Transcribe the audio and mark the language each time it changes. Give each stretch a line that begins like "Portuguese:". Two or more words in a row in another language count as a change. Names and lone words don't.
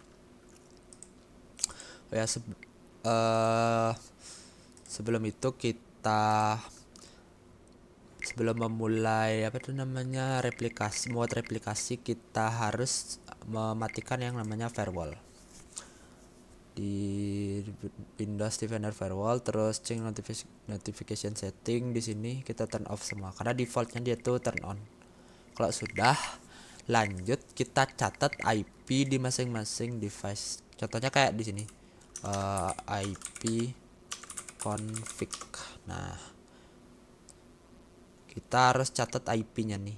Indonesian: Ya uh, sebelum itu sebelum memulai replikasi, kita harus mematikan yang namanya firewall. Di Windows Defender Firewall, terus
English: change notification setting,
Indonesian: di sini kita
English: turn off
Indonesian: semua karena defaultnya dia tuh
English: turn on.
Indonesian: Kalau sudah, lanjut kita catat IP di masing-masing device. Contohnya kayak di sini, IP config. Nah, kita harus catat IP-nya nih.